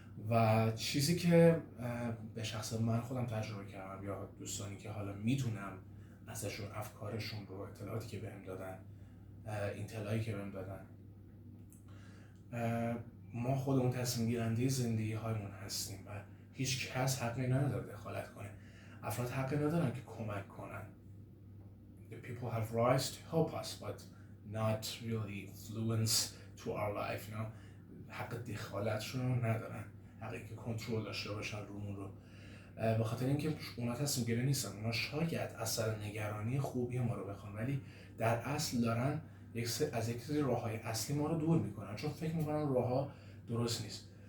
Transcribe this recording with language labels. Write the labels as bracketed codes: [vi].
[fa] و چیزی که به شخص من خودم تجربه کردم یا دوستانی که حالا میتونم ازشون افکارشون رو، اطلاعاتی که بهم دادن، اطلاعی که بهم دادن، ما خودمون تصمیم گیرنده زندگی هایمون هستیم و هیچ کس حقی نداره دخالت کنه. افراد حقی ندارن که کمک کنن. [en] The people have rights to help us but not really influence to our life, you know. [fa] حق دخالتشون رو ندارن، حقی که کنترل داشته باشن رومون رو. به خاطر اینکه اونا تصمیم گیری نیستن، اونا شاید اثر نگرانی خوبی ما رو بخوان، ولی در اصل دارن از یک سری راههای اصلی ما رو دور میکنن، چون فکر میکنن راهها درست نیست.